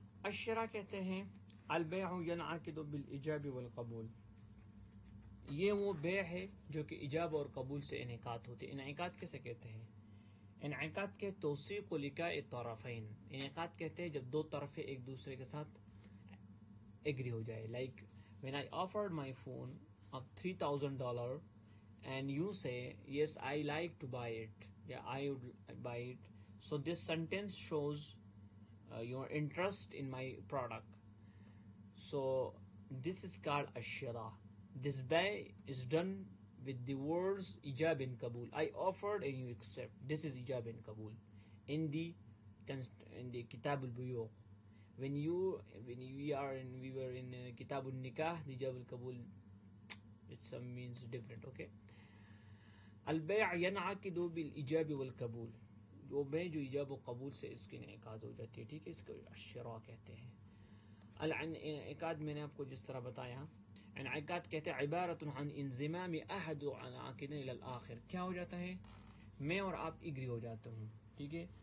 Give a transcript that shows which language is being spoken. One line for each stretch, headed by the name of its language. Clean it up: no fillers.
Arabic: الشراء
Urdu: کہتے ہیں
Arabic: البیع ینعقد بالایجاب والقبول.
Urdu: یہ وہ بیع ہے جو کہ ایجاب اور قبول سے انعقاد ہوتے. انعقاد کیسے کہتے ہیں؟ انعقاد کے توثیق
Arabic: لقاء الطرفین.
Urdu: انعقاد کہتے ہیں جب دو طرفیں ایک دوسرے کے ساتھ ایگری ہو جائے.
English: Like when I offered my phone of $3,000 and you say yes I like to buy it, yeah I would buy it, so this sentence shows your interest in my product. So this is called ashira. This buy is done with the words ijab and qabul. I offered and you accept. This is ijab and qabul in the kitab al-buyu'. When we were in kitab al-nikah, the ijab al-qabul, it means different.
Arabic: Okay. البیع ینعقد بالایجاب والقبول.
Urdu: وہ بے جو ایجاب و قبول سے اس کی انعقاد ہو جاتی ہے. ٹھیک ہے. اس کو الشراء کہتے ہیں. الانعقاد میں نے آپ کو جس طرح بتایا، انعقاد کہتے ہیں
Arabic: عبارت عن انضمام احد العاقدین الی الاخر.
Urdu: کیا ہو جاتا ہے، میں اور آپ ایگری ہو جاتے ہوں. ٹھیک ہے.